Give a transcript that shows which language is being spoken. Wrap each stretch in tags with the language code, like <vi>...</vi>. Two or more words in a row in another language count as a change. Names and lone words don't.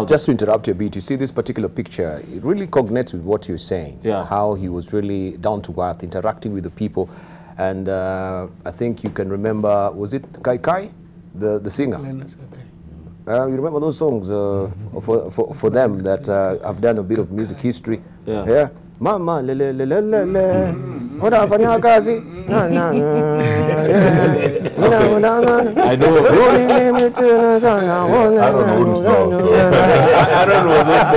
<en>just to interrupt you a bit, you see this particular picture, it really cognates with what you're saying. Yeah. How he was really down to earth, interacting with the people. And I think you can remember, was it Kai Kai, the singer? You remember those songs for them that have done a bit of music history? Yeah.</en> <sw>Mama le le le le le le, unafanya kazi na na na.</sw> <en>I know. Aaron wouldn't know, so. Aaron was</en>